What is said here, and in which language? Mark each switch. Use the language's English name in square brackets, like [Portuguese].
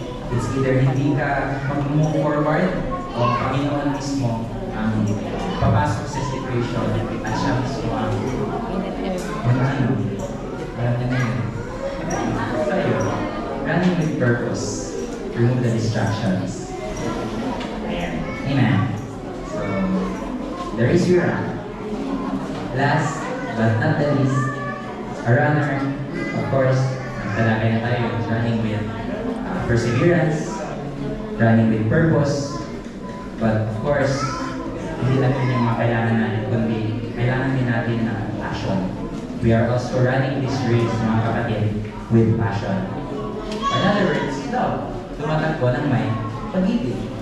[English] It's either [Filipino] hindi ka mag-move forward o Panginoon mismo ang papasok sa situation at siya mismo ang ano. Alam niya na yun. [English] So yun, running with purpose, remove the distractions. Amen. So, there is your run. Last but not the least, a runner, of course, [Filipino] nagtalakay na tayo, [English] running with perseverance, running with purpose, but of course, [Filipino] hindi lang yun yung mga kailangan natin, kundi kailangan din natin ng [English] passion. We are also running this race, [Filipino] mga kapatid, [English] with passion. In other words, love. [Filipino] Tumatakbo ng may pag-ibig.